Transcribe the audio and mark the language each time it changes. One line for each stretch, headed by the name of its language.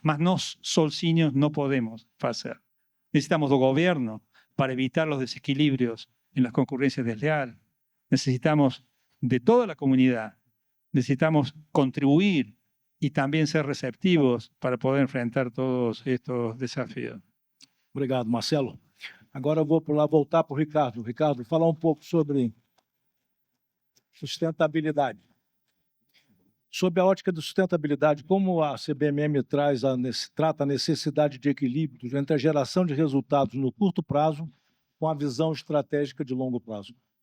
Portuguese: Mas nós sozinhos
Spanish: no podemos hacer. Necesitamos del gobierno para evitar los desequilibrios en las concurrencias desleales. Necesitamos de toda la comunidad. Necesitamos contribuir y también ser receptivos para poder enfrentar todos estos desafíos.
Portuguese: Obrigado, Marcelo. Agora eu vou voltar para o Ricardo. Ricardo, falar um pouco sobre sustentabilidade. Sob a ótica de sustentabilidade, como a CBMM trata a necessidade de equilíbrio entre a geração de resultados no curto prazo com a visão estratégica de longo prazo?